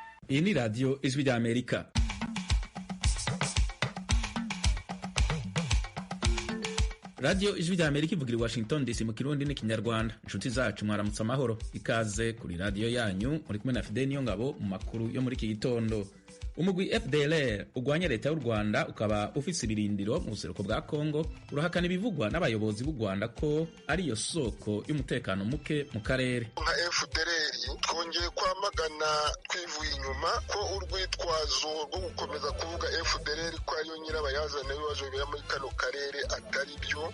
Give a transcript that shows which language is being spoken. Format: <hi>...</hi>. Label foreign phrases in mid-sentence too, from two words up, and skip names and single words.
<rn>Iyi ni radiyo Ijwi ry'Amerika. Radiyo Ijwi ry'Amerika ivugira i Washington DC mu Kirundi n'ikinyarwanda. Inshuti zacu mwaramutse amahoro, ikaze kuri radiyo yanyu, muri kumwe na Fidel Niyongabo mu makuru yo muri iki gitondo. Umugwi FDLR ugwanya leta y'u Rwanda ukaba ufise ibirindiro mu buseruko bwa Kongo, urahakana ibivugwa n'abayobozi b'u Rwanda ko ari yo soko y'umutekano muke mu karere. Nka FDLR twongeye kwamagana twivuye inyuma ko urwitwazo rwo gukomeza kuvuga FDLR ko ariyo nyirabayazana w'ibibazo bibera muri kano karere atari byo.</rn>